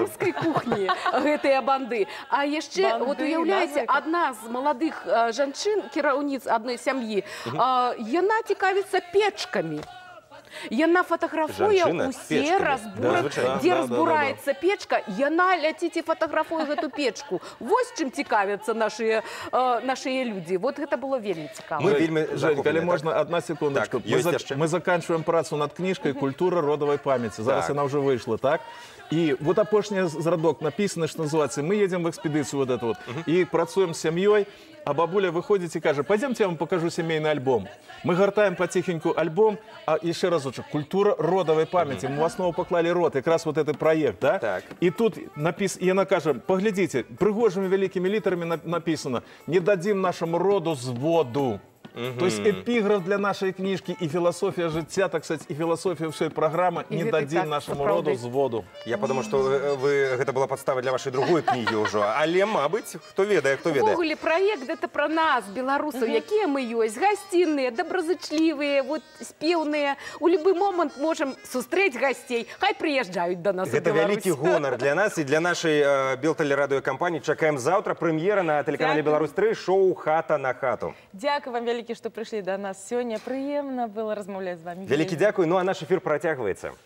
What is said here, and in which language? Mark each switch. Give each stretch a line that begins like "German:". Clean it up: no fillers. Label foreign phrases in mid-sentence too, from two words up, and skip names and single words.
Belarusian: беларускай кухні гэтыя банды. А яшчэ, вот уяўляеце, адна з маладых жанчын, кіраўніц адной сям'і, яна цікавіцца печкамі. Яна фотаграфуе Жанчына з усе печкамі. разборы, Да, дзе да, разбураецца печка, яна ляціць і фотаграфуе гэту печку. Вось чым цікавяцца нашыя людзі. Вот гэта было вельмі цікава. Мы вельмі
Russian: Жень, коли
Belarusian: захоплены,
Russian: можно, одна секундочку.
Belarusian: Так, есть яшчэ.
Russian: Мы заканчиваем працу над книжкой «Культура родовой памяти».
Belarusian: Зараз Так.
Russian: она уже вышла, так? И вот апошняя зрадок написано, что называется, мы едем в экспедицию вот эту вот, и працуем с семьей, а бабуля выходит и кажет, пойдемте, я вам покажу семейный альбом. Мы гортаем потихоньку альбом, а еще разочек, «Культура родовой памяти». Мы в основу поклали род, как раз вот этот проект, да? Так. И тут и она кажет, поглядите, пригожими великими литерами написано, не дадим нашему роду зводу. То есть эпиграф для нашей книжки и философия життя, так сказать, и философия всей программы И «Не
Belarusian: гэты
Russian: дадим
Belarusian: так
Russian: нашему
Belarusian: сапраўды.
Russian: роду зводу». Я подумал, что
Belarusian: гэта была
Russian: подстава для вашей другой книги уже.
Belarusian: Але, мабыць, хто ведае, хто ведае. Увогуле, проект
Russian: это про нас, белорусов,
Belarusian: якія мы ёсць, гостинные, доброзычливые, вот спевные. У любой момент можем сустрэць гостей.
Russian: Хай приезжают до нас.
Belarusian: Гэта вялікі гонар для нас і для нашай белтэлерадыёкампаніі. Чакаем заўтра прэм'ера на тэлеканале Дякую. «Беларусь-3» шоу «Хата на хату». Дякую вам вялікі, што прыйшлі да нас сёння. Прыемна было размаўляць з вами. Вялікі дзякуй, ну а наш эфір працягваецца.